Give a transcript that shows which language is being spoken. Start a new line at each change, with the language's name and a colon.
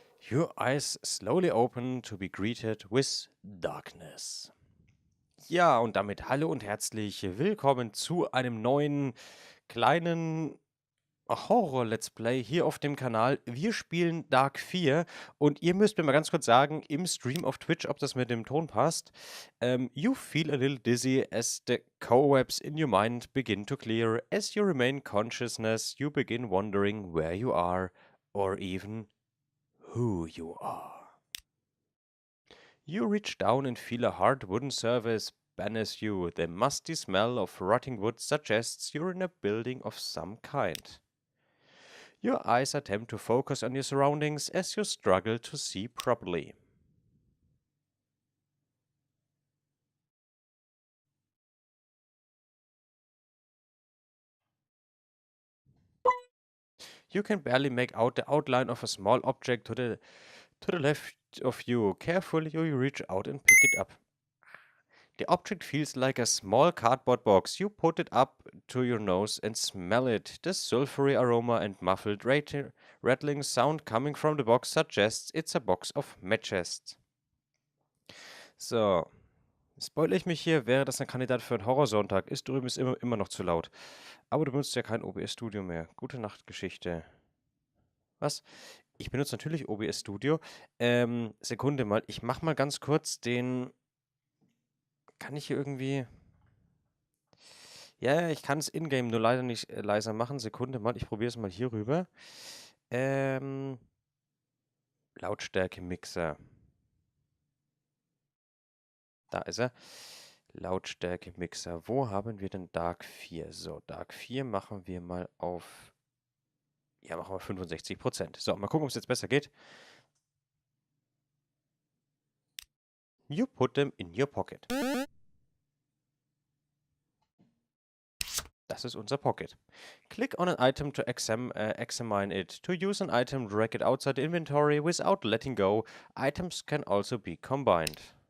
English: Your eyes slowly open to be greeted with darkness.
German: Ja, und damit hallo und herzlich willkommen zu einem neuen kleinen Horror-Let's Play hier auf dem Kanal. Wir spielen Dark 4 und ihr müsst mir mal ganz kurz sagen, im Stream auf Twitch, ob das mit dem Ton passt.
English: You feel a little dizzy as the cobwebs in your mind begin to clear. As you remain consciousness, you begin wondering where you are or even who you are. You reach down and feel a hard wooden surface beneath you. The musty smell of rotting wood suggests you're in a building of some kind. Your eyes attempt to focus on your surroundings as you struggle to see properly. You can barely make out the outline of a small object to the left of you. Carefully, you reach out and pick it up. The object feels like a small cardboard box. You put it up to your nose and smell it. The sulfury aroma and muffled rattling sound coming from the box suggests it's a box of matches.
German: So, spoilere ich mich hier, wäre das ein Kandidat für einen Horrorsonntag. Ist drüben ist immer noch zu laut. Aber du benutzt ja kein OBS Studio mehr. Gute Nacht, Geschichte. Was? Ich benutze natürlich OBS Studio. Sekunde mal. Ich mach mal ganz kurz den. Kann ich hier irgendwie. Ja, ich kann es in-game nur leider nicht leiser machen. Sekunde mal, ich probiere es mal hier rüber. Ähm, Lautstärke-Mixer. Da ist er. Lautstärke-Mixer. Wo haben wir denn Dark 4? So, Dark 4 machen wir mal auf. Ja, machen wir 65%. So, mal gucken, ob es jetzt besser geht.
English: You put them in your pocket.
German: Das ist unser Pocket.
English: Click on an item to examine it. To use an item, drag it outside the inventory without letting go. Items can also be combined.